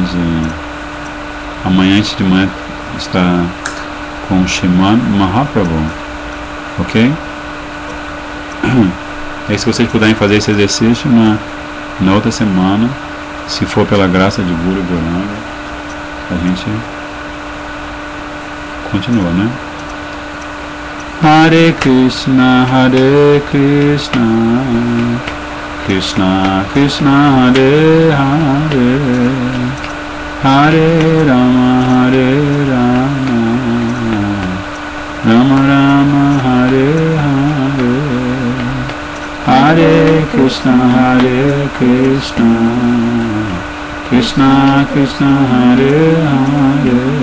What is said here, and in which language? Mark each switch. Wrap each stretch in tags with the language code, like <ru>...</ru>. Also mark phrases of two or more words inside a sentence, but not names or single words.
<pt>E amanhã antes de manhã está com Srimad Mahaprabhu, ok? E aí, se vocês puderem fazer esse exercício na outra semana, se for pela graça de Guru Goranga, a gente continua, né?</pt> <sa>Hare Krishna, Krishna Krishna, Hare Hare, Hare Rama, Rama Rama, Hare Hare, Hare Krishna, Krishna Krishna, Hare Hare,</sa>